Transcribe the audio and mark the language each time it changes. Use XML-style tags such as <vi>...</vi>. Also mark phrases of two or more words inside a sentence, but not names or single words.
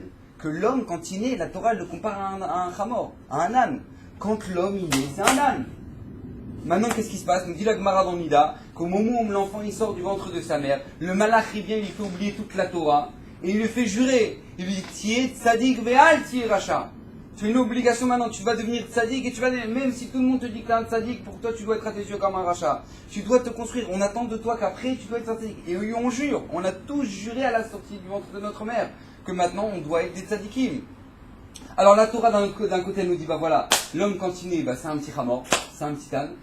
<fr>Que l'homme, quand il naît, la Torah le compare à un chamor, à un âne. Quand l'homme, il naît, c'est un âne. Maintenant, qu'est-ce qui se passe? Nous dit la Gemara dans Nida, qu'au moment où l'enfant il sort du ventre de sa mère, le malach il vient, il lui fait oublier toute la Torah, et il lui fait jurer. Il lui dit</fr> <he>תהי צדיק ואל תהי רשע.</he> <fr>Tu as une obligation maintenant, tu vas devenir tzaddik et tu vas, même si tout le monde te dit que tu es un tzaddik, pour toi tu dois être à tes yeux comme un rachat. Tu dois te construire, on attend de toi qu'après tu dois être un tzaddik. Et on jure, on a tous juré à la sortie du ventre de notre mère, que maintenant on doit être des tzaddikim. Alors la Torah d'un côté elle nous dit, bah voilà, l'homme quand il naît, c'est un petit chamor, c'est un petit âne.</fr>